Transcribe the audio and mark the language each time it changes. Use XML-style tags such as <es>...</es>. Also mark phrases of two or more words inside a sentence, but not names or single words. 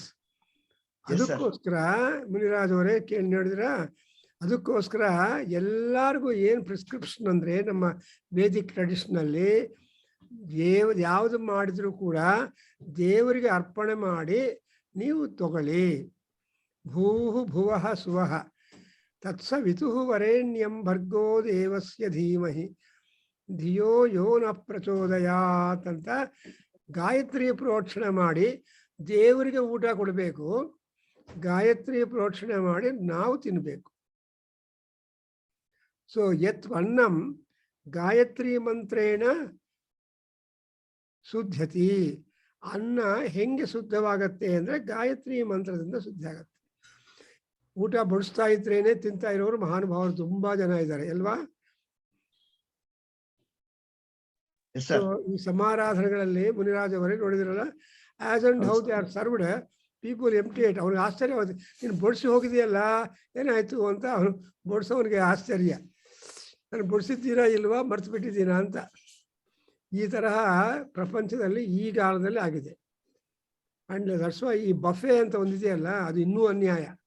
<kn>ಅದಕ್ಕೋಸ್ಕರ ಮುನಿರಾಜ್ ಅವರೇ ಕೇಳಿ ನೋಡಿದ್ರ, ಅದಕ್ಕೋಸ್ಕರ ಎಲ್ಲರಿಗೂ ಏನು ಪ್ರಿಸ್ಕ್ರಿಪ್ಷನ್ ಅಂದರೆ ನಮ್ಮ</kn> <en>Vedic traditionalli</en> <kn>ಯಾವುದು ಮಾಡಿದ್ರು ಕೂಡ ದೇವರಿಗೆ ಅರ್ಪಣೆ ಮಾಡಿ ನೀವು ತಗೊಳ್ಳಿ.</kn> <sa>ಭೂಹು ಭುವಃ ಸುವಃ ತತ್ಸವಿತುಃ ವರೇಣ್ಯಂ ಭರ್ಗೋ ದೇವಸ್ಯ ಧೀಮಹಿ ಧಿಯೋ ಯೋ ನ ಪ್ರಚೋದಯಾತ್</sa> <kn>ಅಂತ ಗಾಯತ್ರಿ ಪ್ರೋಕ್ಷಣೆ ಮಾಡಿ ದೇವರಿಗೆ ಊಟ ಕೊಡಬೇಕು. ಗಾಯತ್ರಿ ಪ್ರೋಕ್ಷಣೆ ಮಾಡಿ ನಾವು ತಿನ್ನಬೇಕು.</kn> <sa>ಸೊ ಯತ್ ಅನ್ನಂ ಗಾಯತ್ರಿ ಮಂತ್ರೇಣ ಶುದ್ಧತಿ.</sa> <kn>ಅನ್ನ ಹೆಂಗೆ ಶುದ್ಧವಾಗತ್ತೆ ಅಂದರೆ ಗಾಯತ್ರಿ ಮಂತ್ರದಿಂದ ಶುದ್ಧ ಆಗತ್ತೆ. ಊಟ ಬಡಿಸ್ತಾ ಇದ್ರೇನೆ ತಿಂತಾ ಇರೋರು ಮಹಾನುಭಾವರು ತುಂಬಾ ಜನ ಇದ್ದಾರೆ ಅಲ್ವಾ? ಈ ಸಮಾರಾಧನೆಗಳಲ್ಲಿ ಮುನಿರಾಜ್ ಅವರೇ ನೋಡಿದ್ರಲ್ಲ,</kn> <en>As and how they are served, people emptiate.</en> <kn>ಅವ್ನಿಗೆ ಆಶ್ಚರ್ಯ, ನೀನು ಬಡಿಸಿ ಹೋಗಿದೆಯಲ್ಲ ಏನಾಯ್ತು ಅಂತ ಅವನು ಬಡಿಸೋವನಿಗೆ ಆಶ್ಚರ್ಯ. ನಾನು ಬಡಿಸಿದ್ದೀರಾ ಇಲ್ವಾ, ಮರ್ತು ಬಿಟ್ಟಿದ್ದೀನಾ ಅಂತ. ಈ ತರಹ ಪ್ರಪಂಚದಲ್ಲಿ ಈ ಕಾಲದಲ್ಲಿ ಆಗಿದೆ.</kn> <en>And that's why</en> <kn>ಈ ಬಫೆ ಅಂತ ಒಂದಿದೆಯಲ್ಲ, ಅದು ಇನ್ನೂ ಅನ್ಯಾಯ.</kn>